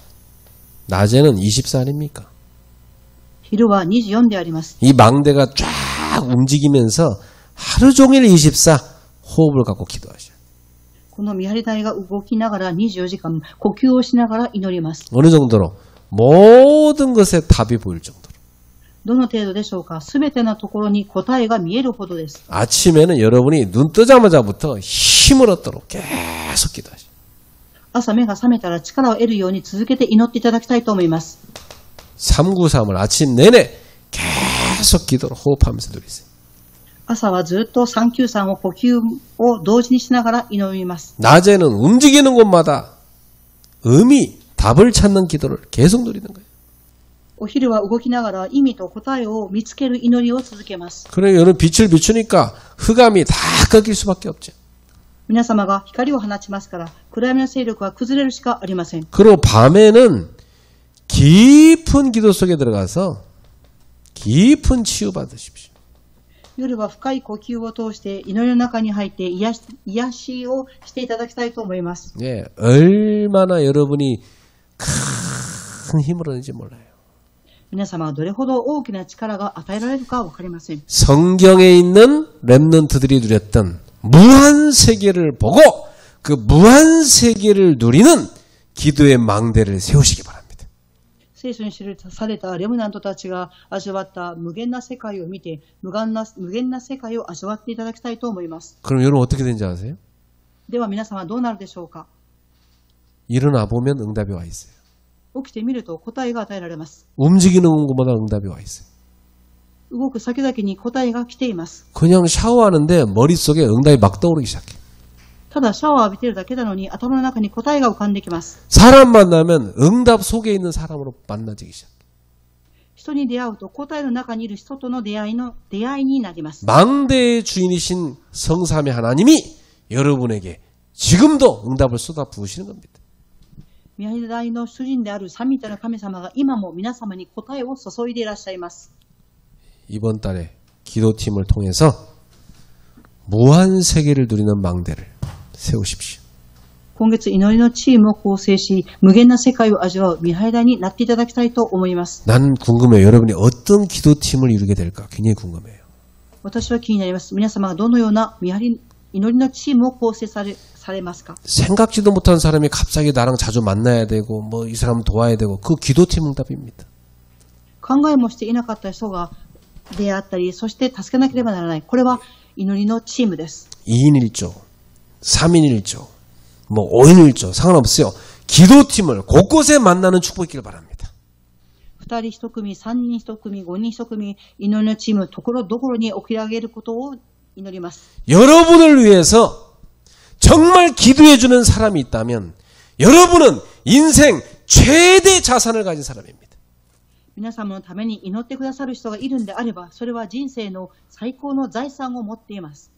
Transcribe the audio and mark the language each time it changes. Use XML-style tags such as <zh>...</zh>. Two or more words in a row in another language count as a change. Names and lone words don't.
<ko>낮에는 24입니까?</ko> <ja>昼は24であります。</ja> <ko>이 망대가 쫙 움직이면서 하루 종일 24 호흡을 갖고 기도하셔요.</ko> <ja>この見張り台が動きながら24時間呼吸をしながら祈ります。</ja> <ko>어느 정도로? 모든 것에 답이 보일 정도로.</ko> <ja>どの程度でしょうか？すべてのところに答えが見えるほどです。</ja> <ko>아침에는 여러분이 눈 뜨자마자부터 힘을 얻도록 계속 기도하셔요.</ko> <ja>朝目が覚めたら力を得るように続けて祈っていただきたいと思います。</ja> <ko>393을 아침 내내 계속 기도로 호흡하면서 누리세요.</ko> <ja>朝はずっと393を呼吸を同時にしながら祈ります。</ja> <ko>낮에는 움직이는 곳마다 의미, 답을 찾는 기도를 계속 누리는 거예요.</ko> <ja>お昼は動きながら意味と答えを見つける祈りを続けます。</ja> <ko>그래 여러분 빛을 비추니까 흑암이 다 꺾일 수밖에 없죠.</ko> <ja>皆様が光を放ちますから、暗闇の勢力は崩れるしかありません。</ja> <ko>그리고 밤에는 깊은 기도 속에 들어가서 깊은 치유받으십시오.</ko> <ja>夜は深い呼吸を通して祈りの中に入って癒しをしていただきたいと思います。</ja> <ko>예, 얼마나 여러분이 큰 힘을 얻는지 몰라요.</ko> <ja>皆様はどれほど大きな力が与えられるかわかりません。</ja> <ko>성경에 있는 렘넌트들이 누렸던 무한 세계를 보고 그 무한 세계를 누리는 기도의 망대를 세우시기 바랍니다.</ko> <ja>聖書に記されたレムナントたちが味わった無限な世界を見て、無限な世界を味わっていただきたいと思います。</ja> <ko>그럼 여러분 어떻게 되는지 아세요?</ko> <ja>では皆様はどうなるでしょうか？</ja> <ko>일어나 보면 응답이 와 있어요.</ko> <ja>起きてみると答えが与えられます。</ja> <ko>움직이는 곳마다 응답이 와 있어요.</ko> <ja>動く先々に答えが来ています。</ja> <ko>그냥 샤워하는데 머릿속에 응답이 막 떠오르기 시작해요.</ko> <ja>ただシャワーを浴びているだけなのに頭の中に答えが浮かんできます。</ja> <ko>사람 만나면 응답 속에 있는 사람으로 만나지기 시작해요.</ko> <ja>人に出会うと答えの中にいる人との出会いになります。</ja> <ko>망대의 주인이신 성삼위 하나님이 여러분에게 지금도 응답을 쏟아 부으시는 겁니다.</ko> <ja>見張り台の主人である三位一体の神様が今も皆様に答えを注いでいらっしゃいます。</ja> <ko>이번 달에 기도팀을 통해서 무한 세계를 누리는 망대를 세우십시오.</ko> <ja>今月祈りのチームを構成し、無限な世界を味わう見張り台になっていただきたいと思います。</ja> <ko>난 궁금해요. 여러분이 어떤 기도팀을 이루게 될까 굉장히 궁금해요.</ko> <ja>私は気になります。皆様がどのような祈りのチームを構成されますか？</ja> <ko>생각지도 못한 사람이 갑자기 나랑 자주 만나야 되고 뭐 이 사람 도와야 되고 그 기도팀 응답입니다.</ko> <ja>考えもしていなかった人が出会ったり、そして助けなければならない。これは祈りのチームです。</ja> <ko>2인 1조, 3인 1조, 뭐 5인 1조 상관없어요. 기도팀을 곳곳에 만나는 축복이 있기를 바랍니다.</ko> <ja>2 人1組、3人1組、5人1組、祈りのチーム、ところどころに起き上げることを祈ります。</ja> <ko>여러분을 위해서 정말 기도해주는 사람이 있다면 여러분은 인생 최대 자산을 가진 사람입니다.</ko> <ja>皆様のために祈ってくださる人がいるんであれば、それは人生の最高の財産を持っています。</ja>